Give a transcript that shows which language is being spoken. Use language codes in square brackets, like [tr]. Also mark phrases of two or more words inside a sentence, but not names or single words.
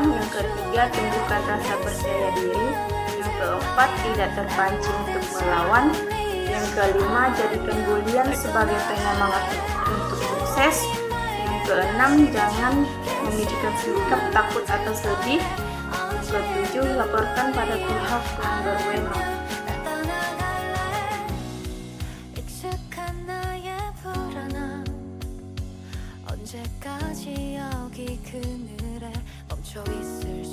[id] Yang ketiga, tumbuhkan rasa percaya diri. Yang keempat, tidak terpancing untuk melawan. Yang kelima, jadikan bulian sebagai penyemangat untuk sukses. Yang keenam, jangan menunjukkan sikap takut atau sedih. Yang ketujuh, laporkan pada pihak yang berwenang. [ko] 익숙한 나의 불안함 언제까지 여기 그늘에 멈춰 있을